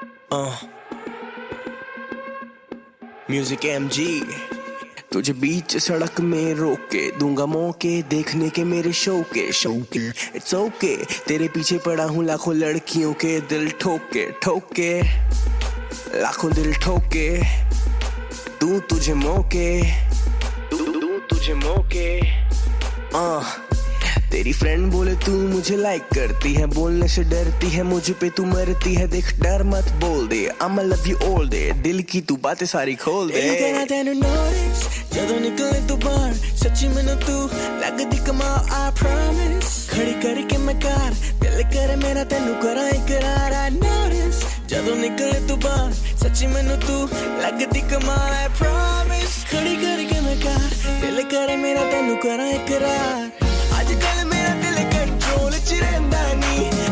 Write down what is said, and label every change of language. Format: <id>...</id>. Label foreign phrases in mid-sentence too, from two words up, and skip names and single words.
<hi>म्यूजिक MG तुझे बीच सड़क में रोक के दूंगा मौके देखने के मेरे शौके</hi> <en>It's okay</en> <hi>तेरे पीछे पड़ा हूँ लाखों लड़कियों के दिल ठोके ठोके लाखों दिल ठोके दूं तुझे मौके दूं तुझे मौके तेरी फ्रेंड बोले तू मुझे लाइक करती है बोलने से डरती है मुझ पे तू मरती है देख डर मत बोल दे</hi> <en>I'ma love you all day</en> <hi>दिल की तू बातें सारी खोल दे</hi> <pa>ਤੇਰਾ ਤੈਨੂੰ notice ਜਦੋਂ ਨਿਕਲੇ ਤੂੰ ਬਾਹਰ ਸੱਚੀ ਮੈਨੂੰ ਤੂੰ ਲੱਗਦੀ ਕਮਾਲ</pa> <en>I promise</en> <pa>ਖੜੀ ਕਰਕੇ ਮੈਂ ਕਾਰ ਦਿਲ ਕਰੇ ਮੇਰਾ ਤੈਨੂੰ ਕਰਾਂ ਇਕਰਾਰ</pa> <en>I notice</en> <pa>ਜਦੋਂ ਨਿਕਲੇ ਤੂੰ ਬਾਹਰ ਸੱਚੀ ਮੈਨੂੰ ਤੂੰ ਲੱਗਦੀ ਕਮਾਲ</pa> <en>I promise</en> <pa>ਖੜੀ ਕਰਕੇ ਮੈਂ ਕਾਰ ਦਿਲ ਕਰੇ ਮੇਰਾ ਤੈਨੂੰ ਕਰਾਂ ਇਕਰਾਰ ਅੱਜ ਕੱਲ ਮੇਰਾ ਦਿਲ ਕੰਟਰੋਲ ਚ ਰਹਿੰਦਾ ਨੀ</pa>